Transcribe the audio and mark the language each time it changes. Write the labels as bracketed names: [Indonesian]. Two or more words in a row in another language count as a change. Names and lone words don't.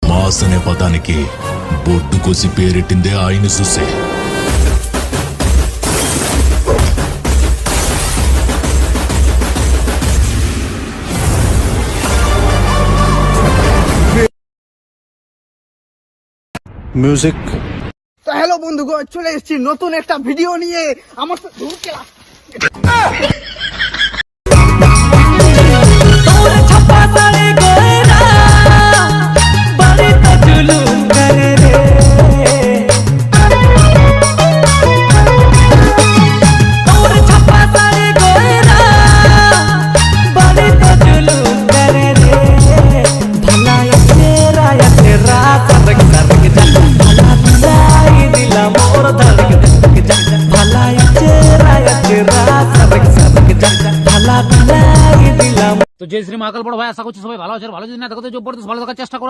[Telugu] మాస్ అనే పదానికి బొడ్డు కోసి పేరెట్టిందే ఆయన చూసే. [Bangla] মিউজিক। তো হ্যালো বন্ধুগণ, চলে এসেছি নতুন একটা ভিডিও নিয়ে। আমার তো দূর খেলা [Chhattisgarhi] तोर छपा सारे गोरा बड़े तो जुलूम करे रे। तोर छपा सारे गोरा बड़े तो जुलूम करे रे। भला या तेरा सरक सरक जा, भला बुलाई दिला मोर धड़क धड़क जा। भला या तेरा सरक सरक जा, भला बुलाई दिला। [Bangla] তো জয় শ্রী মহাকাল বড় ভাই, আশা করছি সবাই ভালো আছেন। ভালো যদি না থাকো তো জবরদস্ত ভালো থাকার চেষ্টা করা।